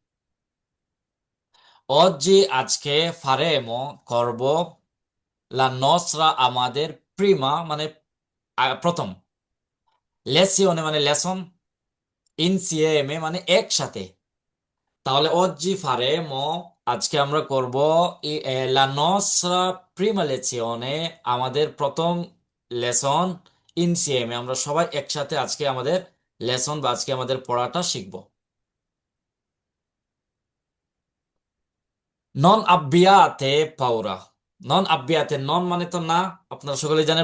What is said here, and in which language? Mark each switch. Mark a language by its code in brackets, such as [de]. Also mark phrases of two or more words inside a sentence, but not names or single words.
[bn] অজ্জি, আজকে, ফারেমো, করব, [it] la nostra, [bn] আমাদের, প্রিমা মানে প্রথম, লেসিওনে মানে লেসন, ইনসিএমে মানে একসাথে। [it] তাহলে oggi faremo, [bn] আজকে আমরা করব [it] la nostra prima lezione, [bn] আমাদের প্রথম লেসন, ইনসিএমে, আমরা সবাই একসাথে আজকে আমাদের লেসন বা আজকে আমাদের পড়াটা শিখব। [it] Non abbiate paura. Non abbiate, [bn] নন মানে তো না, আপনারা সকলে জানেন।